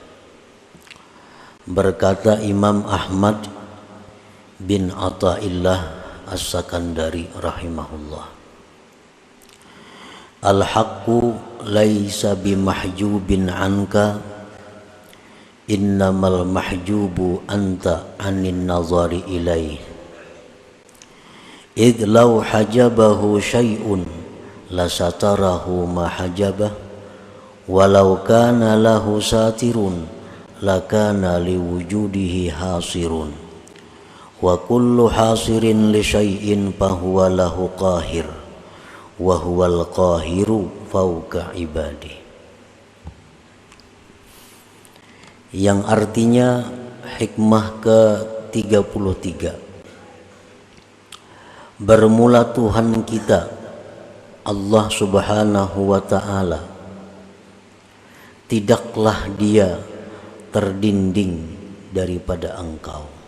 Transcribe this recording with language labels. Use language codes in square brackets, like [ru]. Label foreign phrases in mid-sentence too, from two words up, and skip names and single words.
[ar] Berkata إمام أحمد بن عطاء الله السكندري رحمه الله، الحق ليس بمحجوب عنك، إنما المحجوب أنت عن النظر إليه. إذ لو حجبه شيء لستره ما حجبه، ولو كان له ساتر لكان لوجوده حاصر، وكل حاصر لشيء فهو له قاهر, وهو القاهر فوق عباده. [id] Yang artinya hikmah ke-33, bermula Tuhan kita Allah [ar] سبحانه وتعالى, [id] tidaklah dia terdinding daripada engkau.